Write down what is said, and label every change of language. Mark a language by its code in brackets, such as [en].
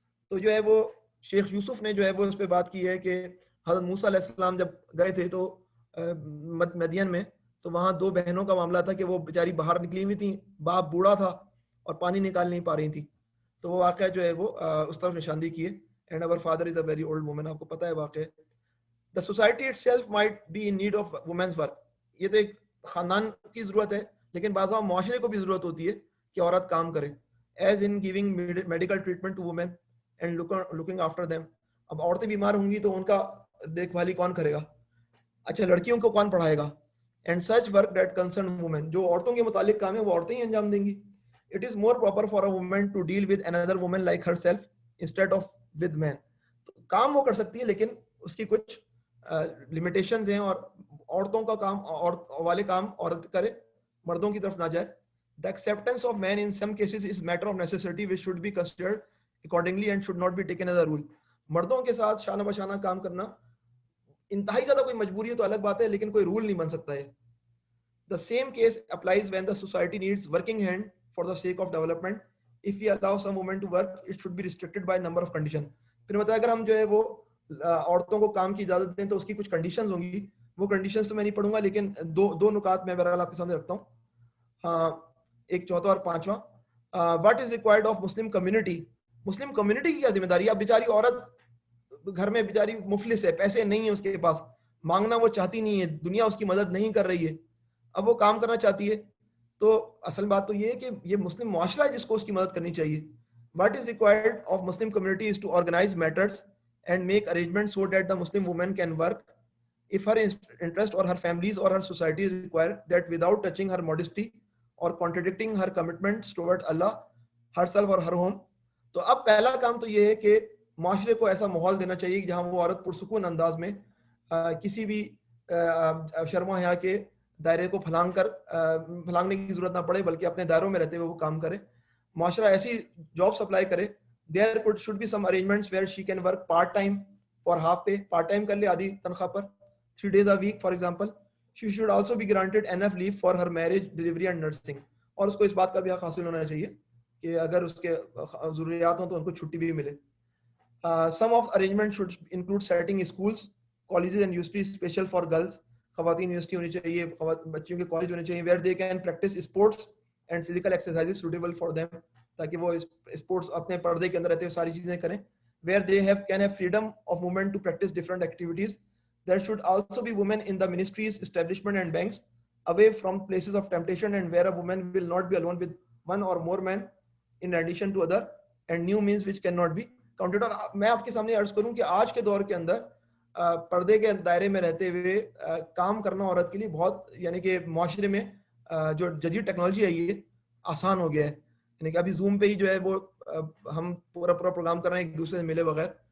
[ur] تو جو ہے وہ شیخ یوسف نے جو ہے وہ اس پہ بات کی ہے کہ حضرت موسیٰ علیہ السلام جب گئے تھے تو مدین میں, تو وہاں دو بہنوں کا معاملہ تھا کہ وہ بیچاری باہر نکلی ہوئی تھیں, باپ بوڑھا تھا اور پانی نکال نہیں پا رہی تھی. تو وہ واقعہ جو ہے وہ اس طرف نشاندہی کی ہے. [en] and our father is a very old woman, [ur] آپ کو پتہ ہے واقعہ. [en] The society itself might be in need of women's work. [ur] یہ تو ایک خاندان کی ضرورت ہے, لیکن بعض اوقات معاشرے کو بھی ضرورت ہوتی ہے کہ عورت کام کرے, [en] As in giving medical treatment to women and looking after them. [ur] اب عورتیں بیمار ہوں گی تو ان کا دیکھ بھالی کون کرے گا؟ اچھا, لڑکیوں کو کون پڑھائے گا؟ [en] and such work that concern women, [ur] جو عورتوں کے متعلق کام ہے وہ عورتیں ہی انجام دیں گی. [en] It is more proper for a woman to deal with another woman like herself instead of with men. [ur] کام وہ کر سکتی ہے لیکن اس کی کچھ لمیٹیشنز ہیں, اور عورتوں کا کام والے کام عورت کرے, مردوں کی طرف نہ جائے. [en] The acceptance of men in some cases is matter of necessity which should be considered accordingly and should not be taken as a rule. [ur] مردوں کے ساتھ شانہ بشانہ کام کرنا انتہائی زیادہ کوئی مجبوری ہے تو الگ بات ہے, لیکن کوئی رول نہیں بن سکتا ہے. [en] The same case applies when the society needs working hand for the sake of development. If we allow some women to work, it should be restricted by number of conditions. [ur] پھر مطلب اگر ہم جو ہے وہ عورتوں کو کام کی اجازت دیں تو اس کی کچھ کنڈیشنز ہوں گی. وہ کنڈیشنز تو میں نہیں پڑھوں گا, لیکن دو نکات میں بہرحال آپ کے سامنے رکھتا ہوں. ہاں, ایک چوتھا اور پانچواں, [en] What is required of Muslim community. [ur] Muslim community کی کیا ذمہ داری ہے؟ اب بیچاری عورت گھر میں بیچاری مفلس ہے, پیسے نہیں ہیں اس کے پاس, مانگنا وہ چاہتی نہیں ہے, دنیا اس کی مدد نہیں کر رہی ہے, اب وہ کام کرنا چاہتی ہے. تو اصل بات تو یہ ہے کہ یہ مسلم معاشرہ ہے جس کو اس کی مدد کرنی چاہیے. [en] What is required of Muslim community is to organize matters and make arrangements so that the Muslim woman can work if her interest or her families or her society require that without touching her modesty or contradicting her commitments toward Allah, herself or her home. [ur] تو اب پہلا کام تو یہ ہے کہ معاشرے کو ایسا ماحول دینا چاہیے جہاں وہ عورت پرسکون انداز میں کسی بھی شرم و حیا کے دائرے کو پھلانگنے کی ضرورت نہ پڑے, بلکہ اپنے دائروں میں رہتے ہوئے وہ کام کرے. معاشرہ ایسی جاب سپلائی کرے. [en] There should be some arrangements where she can work part time for half pay, part time [ur] کر لے آدھی تنخواہ پر, [en] 3 days a week for example. She should also be granted enough leave for her marriage, delivery and nursing. [ur] اور اس کو اس بات کا بھی حق حاصل ہونا چاہیے کہ اگر اس کے ضروریات ہوں تو ان کو چھٹی بھی ملے. [en] Some of arrangements should include setting schools, colleges and universities special for girls. [ur] خواتین یونیورسٹی ہونی چاہیے, بچیوں کے کالج ہونے چاہیے [en] where they can practice sports and physical exercises suitable for them, [ur] تاکہ وہ اسپورٹس اپنے پردے کے اندر رہتے ہوئے ساری چیزیں کریں. [en] where they can have freedom of movement to practice different activities. There should also be women in the ministries, establishment and banks, away from places of temptation, and where a woman will not be alone with one or more men in addition to other and new means which cannot be counted. [ur] اور میں آپ کے سامنے عرض کروں کہ آج کے دور کے اندر پردے کے دائرے میں رہتے ہوئے کام کرنا عورت کے لیے بہت, یعنی کہ معاشرے میں جو جدید ٹیکنالوجی ہے یہ آسان ہو گیا ہے. یعنی کہ ابھی زوم پہ ہی جو ہے وہ ہم پورا پروگرام کر رہے ہیں ایک دوسرے سے ملے بغیر.